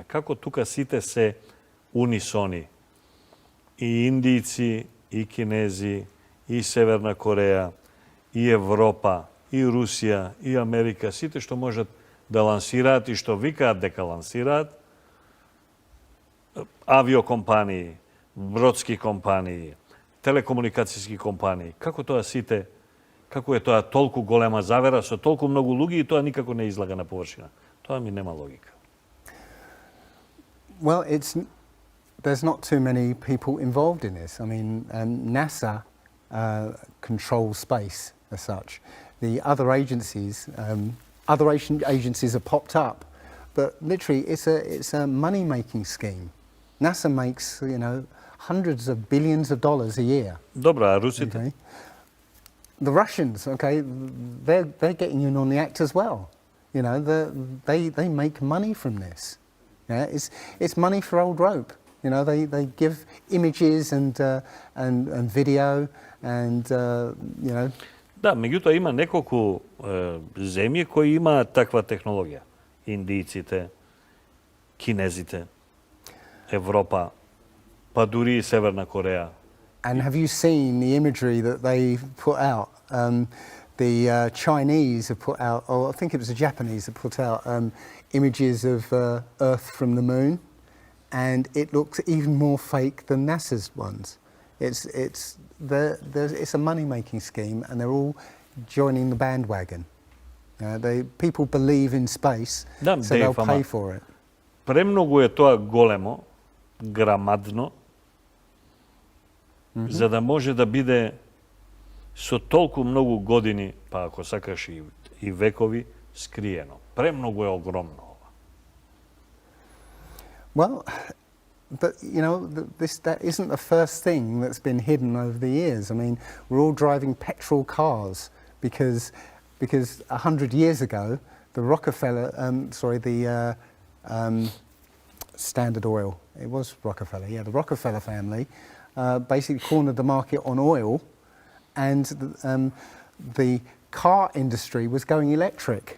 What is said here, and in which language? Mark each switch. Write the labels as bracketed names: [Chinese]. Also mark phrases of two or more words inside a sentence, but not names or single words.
[Macedonian] Како тука сите се унисони? И индијци, и кинези, и Северна Кореја, и Европа, и Русија, и Америка, сите што можат да лансираат и што викаат дека лансираат авиокомпании, бродски компании, телекомуникацијски компании. Како е тоа толку голема завера со толку многу луѓе и тоа никако не излага на површина. Тоа ми нема логика. [English] Well, there's not too many people involved in this. I mean, NASA controls space as such. The other agencies have popped up, but literally it's a money-making scheme. NASA makes, hundreds of billions of dollars a year. [Macedonian] Добро, а русите? [English] Okay? The Russians, okay, they're getting in on the act as well. They make money from this. Yeah, it's money for old rope. They give images and video and [Macedonian] Да, меѓутоа има неколку земји кои имаат таква технологија. Индијците, кинезите, Европа, па дури и Северна Кореја. [English] And have you seen the imagery that they put out? The Chinese have put out, or I think it was the Japanese that put out images of Earth from the moon, and it looks even more fake than NASA's ones. It's a money-making scheme, and they're all joining the bandwagon. People believe in space, so they'll pay for it. [Macedonian] Премногу е тоа големо, грамадно, за да може да биде со толку многу години, па ако сакаш и векови, скриено. Премногу е огромно ова. [English] Well, but that isn't the first thing that's been hidden over the years. I mean, we're all driving petrol cars because 100 years ago, the Standard Oil, it was Rockefeller, the Rockefeller family basically cornered the market on oil, and the car industry was going electric.